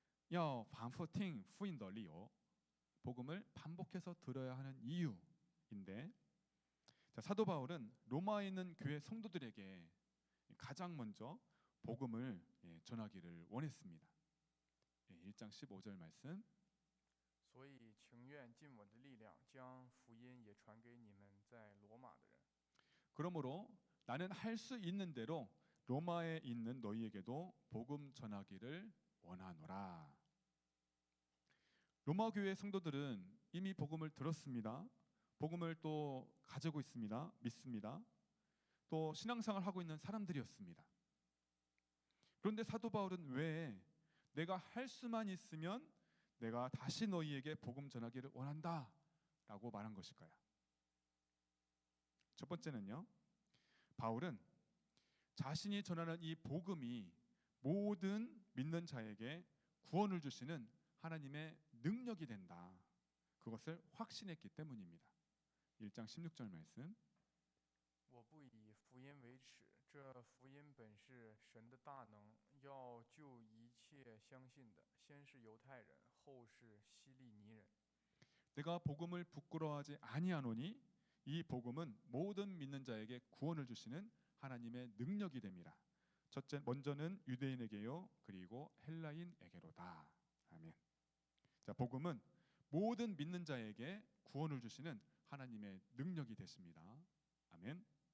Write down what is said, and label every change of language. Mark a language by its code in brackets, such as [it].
[zh] 要反复听福音的理由. [ko] 복음을 반복해서 들어야 하는 이유인데, 자, 사도 바울은 로마에 있는 교회 성도들에게 가장 먼저 복음을 전하기를 원했습니다. 1장 15절 말씀. [zh] 所以情愿尽我的力量，将福音也传给你们在罗马的人。 [ko] 그러므로 나는 할 수 있는 대로 로마에 있는 너희에게도 복음 전하기를 원하노라. 로마 교회 성도들은 이미 복음을 들었습니다. 복음을 또 가지고 있습니다. 믿습니다. 또 신앙생활을 하고 있는 사람들이었습니다. 그런데 사도 바울은 왜 내가 할 수만 있으면 내가 다시 너희에게 복음 전하기를 원한다 라고 말한 것일까요? 첫 번째는요, 바울은 자신이 전하는 이 복음이 모든 믿는 자에게 구원을 주시는 하나님의 능력이 된다, 그것을 확신했기 때문입니다. 1장 16절 말씀. [zh] 我不以福音为耻，这福音本是神的大能，要救一切相信的，先是犹太人，后是希利尼人。 [ko] 내가 복음을 부끄러워하지 아니하노니 이 복음은 모든 믿는 자에게 구원을 주시는 하나님의 능력이 됩니다. 첫째, 먼저는 유대인에게요, 그리고 헬라인에게로다. 아멘. 자, 복음은 모든 믿는 자에게 구원을 주시는 하나님의 능력이 되십니다. 아멘.